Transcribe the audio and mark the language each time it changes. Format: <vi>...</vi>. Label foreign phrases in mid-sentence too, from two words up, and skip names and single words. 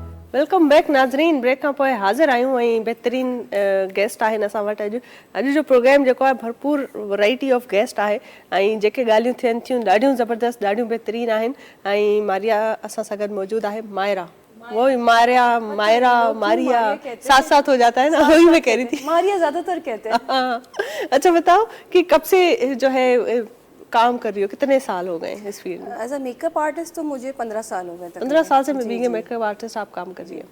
<en>welcome back नाज़रीन।</en> <sd>ब्रेक खां पोइ हाज़िर आहियूं ऐं बहितरीन गेस्ट आहिनि असां वटि। अॼु जो प्रोग्राम जेको आहे भरपूर</sd> <en>variety of guest</en> <sd>आहे ऐं जेके ॻाल्हियूं थियनि थियूं ॾाढियूं ज़बरदस्त, ॾाढियूं बहितरीन आहिनि। ऐं मारिया असां सां गॾु मौजूदु आहे।</sd> <hi>मायरा, वो मारिया साथ साथ हो जाता है ना, वही मैं कह रही थी। मारिया ज्यादातर कहते हैं। अच्छा बताओ कि कब से जो है काम कर रही हो, कितने साल हो गए इस फील्ड में?</hi> <en>as a makeup artist</en> <hi>तो मुझे 15 साल हो गए। 15 साल से</hi> <en>being a makeup artist</en> <hi>आप काम कर रही है?</hi>